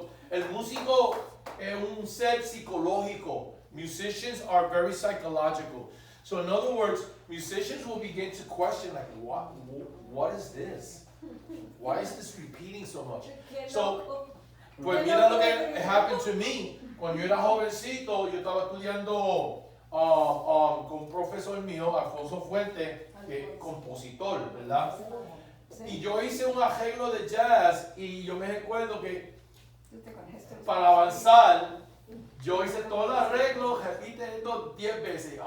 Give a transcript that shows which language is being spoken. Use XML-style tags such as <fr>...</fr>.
<es>El músico es un ser psicológico.</es> <en>Musicians are very psychological. So in other words, musicians will begin to question like, what is this? Why is this repeating so much?</en> <es>So, pues mira lo que</es> <en>happened to me.</en> <es>Cuando yo era jovencito, yo estaba estudiando con un profesor mío, Alfonso Fuente, que es compositor, ¿verdad? Y yo hice un arreglo de jazz y yo me recuerdo que para avanzar, yo hice todo el arreglo, repite esto 10 veces.</es>